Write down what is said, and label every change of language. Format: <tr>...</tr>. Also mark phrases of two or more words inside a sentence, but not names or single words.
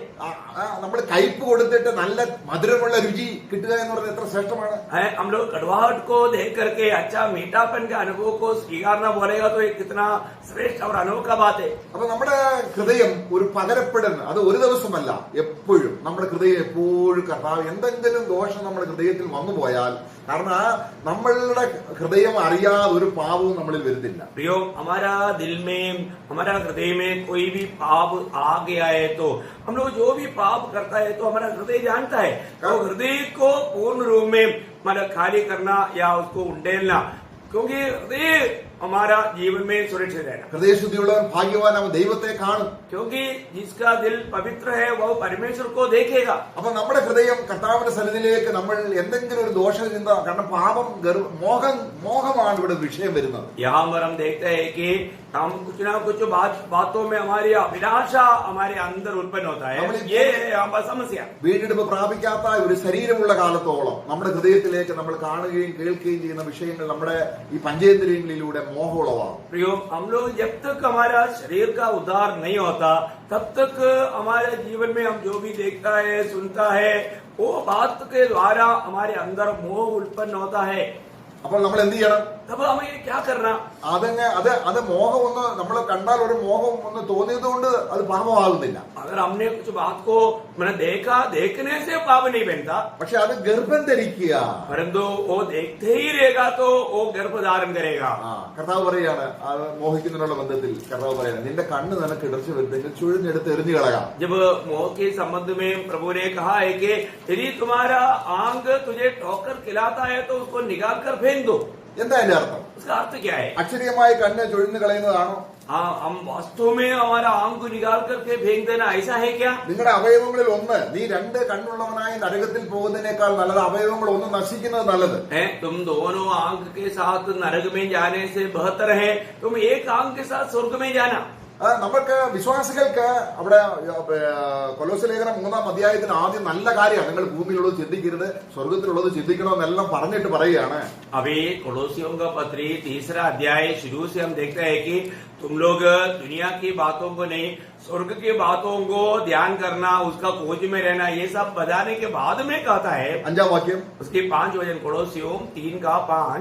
<ml>നമ്മൾ കയ്പ് കൊടുത്തിട്ട് നല്ല മധുരമുള്ള രുചി കിട്ടുക എന്ന് പറയുന്നത് എത്ര ശ്രേഷ്ഠമാണ്.</ml> <hi>हम लोग कड़वाहट को देख करके अच्छा मीठापन के अनुभव को स्वीकारना बोलेगा तो ये कितना श्रेष्ठ और अनोखा बात है.</hi> <ml>അപ്പൊ നമ്മുടെ ഹൃദയം ഒരു പകരപ്പെടുന്ന, അത് ഒരു ദിവസമല്ല, എപ്പോഴും നമ്മുടെ ഹൃദയം എപ്പോഴും കർത്താവ് എന്തെങ്കിലും ദോഷം നമ്മുടെ ഹൃദയത്തിൽ വന്നു പോയാൽ, കാരണം ആ നമ്മളുടെ ഹൃദയം അറിയാതെ ഒരു പാപവും നമ്മളിൽ വരുന്നില്ല.</ml> <hi>प्रियो, हमारा दिल में, हमारा हृदय में कोई भी पाप आ गया है तो हम लोग जो भी पाप करता है तो हमारा हृदय जानता है. तो हृदय को पूर्ण रूप में मतलब खाली करना या उसको उंडेलना, क्योंकि हृदय हमारा जीवन में सुरक्षित रहना.</hi> <ml>ഹൃദയശുദ്ധിയുള്ളവൻ ഭാഗ്യവാൻ, അവൻ ദൈവത്തെ കാണും.</ml> <hi>क्योंकि जिसका दिल पवित्र है वह परमेश्वर को देखेगा.</hi> <ml>അപ്പൊ നമ്മുടെ ഹൃദയം കർത്താവിന്റെ സന്നിധിയിലേക്ക് നമ്മൾ എന്തെങ്കിലും ഒരു ദോഷചിന്ത, കാരണം പാപം മോഹമാണ് ഇവിടെ വിഷയം വരുന്നത്.</ml> <hi>यहाँ पर हम देखते हैं कि हम कुछ ना कुछ बातों में हमारी अभिलाषा हमारे अंदर उत्पन्न होता है. ये है हमारी समस्या.</hi> <ml>വീണ്ടെടുപ്പ് പ്രാപിക്കാത്ത ഒരു ശരീരമുള്ള കാലത്തോളം നമ്മുടെ ഹൃദയത്തിലേക്ക് നമ്മൾ കാണുകയും കേൾക്കുകയും ചെയ്യുന്ന വിഷയങ്ങൾ നമ്മുടെ ഈ പഞ്ചേന്ദ്രിയങ്ങളിലൂടെ മോഹം ഉളവാകും.</ml> <hi>प्रियो, हम लोग जब तक हमारा शरीर का उद्धार नहीं होता तब तक हमारे जीवन में हम जो भी देखता है, सुनता है, वो बात के द्वारा हमारे अंदर मोह उत्पन्न होता है.</hi> <ml>അപ്പോൾ നമ്മൾ എന്ത് ചെയ്യണം?</ml> <hi>तब हमें क्या करना?</hi> <ml>അത് മോഹം ഒന്ന് നമ്മൾ കണ്ടാൽ ഒരു മോഹം ഒന്ന് തോന്നിയത് കൊണ്ട് അത് പാപമാകുന്നില്ല.</ml> <hi>अगर हमने कुछ बात को मैंने देखा, देखने से पाप नहीं बनता,</hi> <ml>പക്ഷെ അത് ഗർഭം ധരിക്കുക.</ml> <hi>परंतु वो देखते ही रहेगा तो वो गर्भ धारण करेगा.</hi> <ml>കർത്താവ് പറയാണ്, അത് മോഹിക്കുന്നതിനുള്ള ബന്ധത്തിൽ കർത്താവ് പറയാണ്, നിന്റെ കണ്ണ് നിനക്ക് ഇടർച്ച വരുന്നെങ്കിൽ ചുഴിഞ്ഞെടുത്ത് എറിഞ്ഞു കളയാം.</ml> <hi>जब मोह के संबंध में प्रभु ने कहा है कि यदि तुम्हारा आंग तुझे ठोकर खिलाता है तो उसको निकाल कर फेंक दो.</hi> <ml>എന്താ അതിന്റെ അർത്ഥം?</ml> <hi>उसका अर्थ क्या है?</hi> <ml>അക്ഷരീയമായി കണ്ണ് ചുഴിഞ്ഞു കളയുന്നതാണോ?</ml> <hi>हाँ, हम वास्तव में हमारा आंग को निकाल करके फेंक देना ऐसा है क्या?</hi> <ml>നിങ്ങളുടെ അവയവങ്ങളിൽ ഒന്ന്, നീ രണ്ട് കണ്ണുള്ളവനായി നരകത്തിൽ പോകുന്നതിനേക്കാൾ നല്ലത് അവയവങ്ങൾ ഒന്ന് നശിക്കുന്നത് നല്ലത്.</ml> <hi>तुम दोनों आंग के साथ नरक में जाने से बेहतर है तुम एक आंग के साथ स्वर्ग में जाना.</hi> <ml>നമുക്ക് വിശ്വാസികൾക്ക് അവിടെ കൊലോസ്യ ലേഖനം 3-ാം അധ്യായത്തിന് ആദ്യം നല്ല കാര്യമാണ്, നിങ്ങൾ ഭൂമിയിലുള്ളത് ചിന്തിക്കരുത് സ്വർഗത്തിലുള്ളത് ചിന്തിക്കണമെന്നെല്ലാം പറഞ്ഞിട്ട് പറയുകയാണ്.</ml> <hi>अभी कोलोसियों का पत्री 3रा अध्याय शुरू से हम देखते हैं कि तुम लोग दुनिया की बातों को नहीं, स्वर्ग की बातों को ध्यान करना, उसका खोज में रहना, ये सब बताने के बाद में कहता है</hi> <ml>5-ാം വാക്യം,</ml> <hi>उसकी 5 वचन कोलोसियों 3:5.</hi>